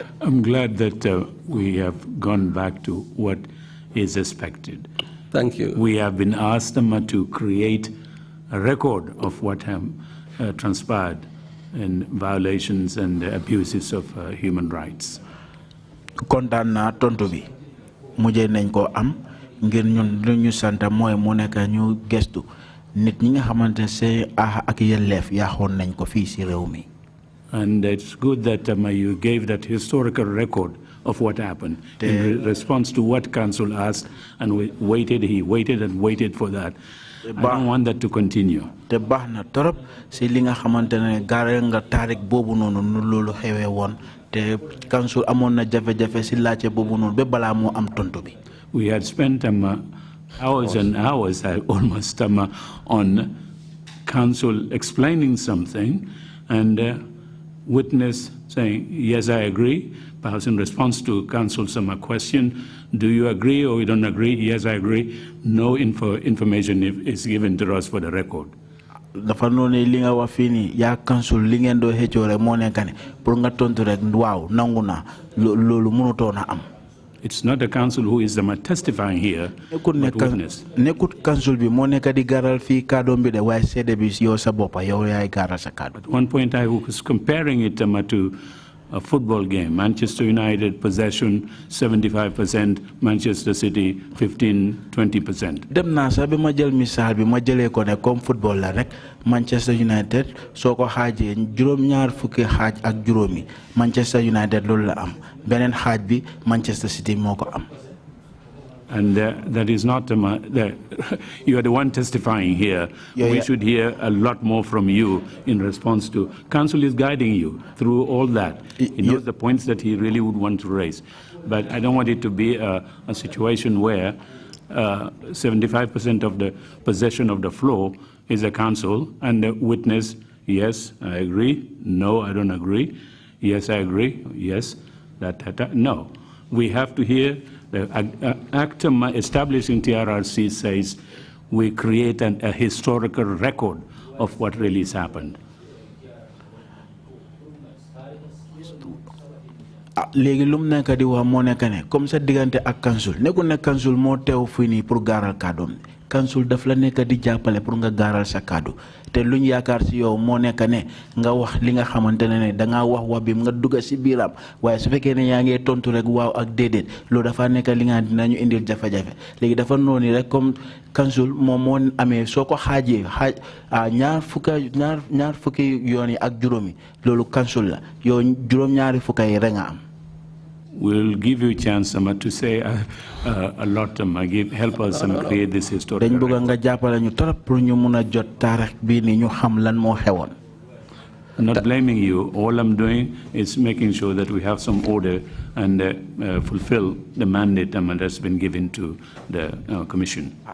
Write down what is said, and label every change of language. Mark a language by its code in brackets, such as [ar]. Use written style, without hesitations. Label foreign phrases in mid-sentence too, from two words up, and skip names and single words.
[en] I'm glad that we have gone back to what is expected. Thank you. We have been asked to create a record of what transpired in violations and abuses of human rights. [wo] Kontaan naa tontu bi mujjee nañ ko am ngir ñun lu ñu santa mooy mu nekk ñu gestu nit ñi nga xamante seen ak yelleef yaaxoon nañ ko fii ci réew mi. [en] And it's good that you gave that historical record of what happened in response to what council asked, and he waited and waited for that. I don't want that to continue. [wo] Te baax na torop ci li nga xamante ne gaare nga taarik boobu noonu nu loolu xewee woon te council amoon na jafe-jafe ci laajte boobu noonu ba balaa moo am tontu bi. [en] We had spent hours and hours almost on council explaining something and witness saying, yes, I agree, perhaps in response to Council Sama question, do you agree or you don't agree? Yes, I agree. No information is given to us for the record. [wo] Dafa noonu li nga wax fii nii yaa Council li ngeen doo xëccoo rek moo nekk ne pour nga tontu rek waaw nangu naa loolu mënutoon a am. [en] It's not the Council who is testifying here, but witness. [wo] Nekkut Council bi moo nekk di garal fii kàddoom bi de waaye seede bi yow sa boppa yow yaay garal sa kàddu. [en] At one point I was comparing it to a football game. Manchester United possession 75%, Manchester City 15-20%. [wo] Dem naa sax bi ma jël misaal bi ma jëlee ko ne comme football la rek Manchester United soo ko xaajee juróom-ñaar fukki xaaj ak juróomi Manchester United loolu la am beneen xaaj bi Manchester City moo ko am. [en] And that is not, you are the one testifying here. We should hear a lot more from you in response to. Council is guiding you through all that. He knows the points that he really would want to raise. But I don't want it to be a situation where 75% of the possession of the floor is a council and the witness, yes, I agree. No, I don't agree. Yes, I agree. Yes, no. We have to hear. The act establishing TRRC says we create a historical record of what really has happened. [wo] Léegi lu mu nekk di wax moo nekk ne comme sa diggante ak Council nekkul ne Council moo teew fii nii pour gaaral kàddoom Council daf la nekk di jàppale pour nga gaaral sa kàddu te luñ yaakaar si yow moo nekk ne nga wax li nga xamante ne dangaa wax bi nga dugg si biiram waaye su fekkee ne yaa ngi tontu rek waaw ak déedéet loolu dafa nekk li nga dinañu indil jafe-jafe léegi dafa noonu rek comme Council moom moo amee soo ko xaajee ñaar fukki yoon yi ak juróomi loolu Council la yow juróom-ñaari fukka yi rek nga am. [en] We'll give you a chance, to say a lot, help us create this historical record. I'm not blaming you. All I'm doing is making sure that we have some order and fulfill the mandate that's been given to the Commission.